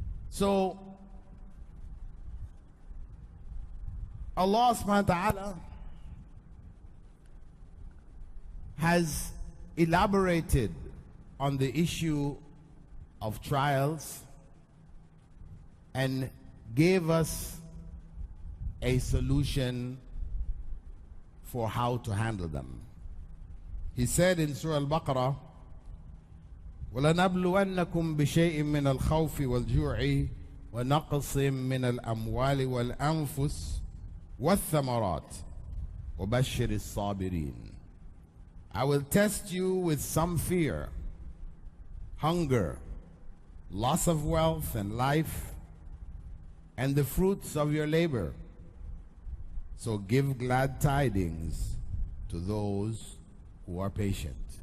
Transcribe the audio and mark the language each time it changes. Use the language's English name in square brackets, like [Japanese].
[English] So Allah subhanahu wa ta'ala has elaborated on the issue of trials and gave us a solution for how to handle them. He said in Surah Al-Baqarah, [Arabic] وَلَنَبْلُوَنَّكُمْ بِشَيْءٍ مِّنَ الْخَوْفِ وَالْجُوعِ وَنَقْصٍ مِّنَ الْأَمْوَالِ وَالْأَنفُسِ وَالثَّمَرَاتِ وَبَشِّرِ الصَّابِرِينَ. [English] I will test you with some fear, hunger, loss of wealth and life, and the fruits of your labor. So give glad tidings to those who are patient.